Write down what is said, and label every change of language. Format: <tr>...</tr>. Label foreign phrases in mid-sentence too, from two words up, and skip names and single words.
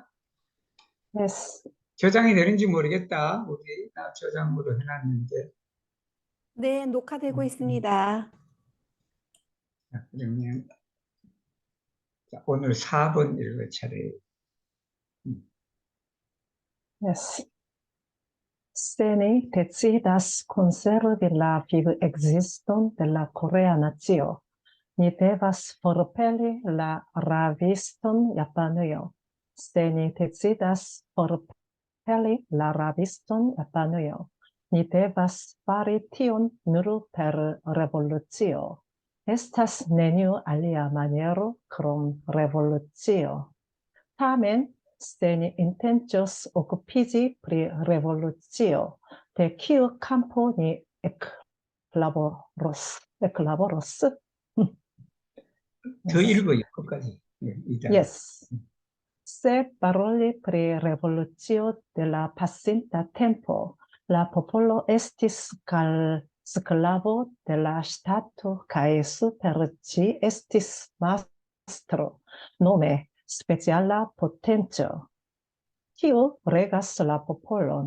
<ko>Yes. 저장이 되는지 모르겠다. 우리 나 저장으로 해놨는데. 네, 녹화되고 음, 음. 있습니다. 자, 그러면 자, 오늘 4번 읽을 차례. 음, Yes.</ko> <eo>Se ni decidas konservi la vivekziston de la korea nacio, ni devas forpeli la rabiston Japanujo. Se ni decidas forpeli la rabiston Japanujo, ni devas fari tion nur per revolucio. Estas neniu alia maniero krom revolucio. Tamen, se ni intencos okupiĝi pri revolucio, de kiu kampo ni eklaboros?</eo> <ko>더 Yes. 읽어요, 끝까지. 예, 이 단어. Yes.</ko> <eo>Se paroli pri revolucio de la pasinta tempo, la popolo estis sklavo de la ŝtato kaj super ĝi estis mastro, nome speciala potenco, kiu regas la popolon.</eo>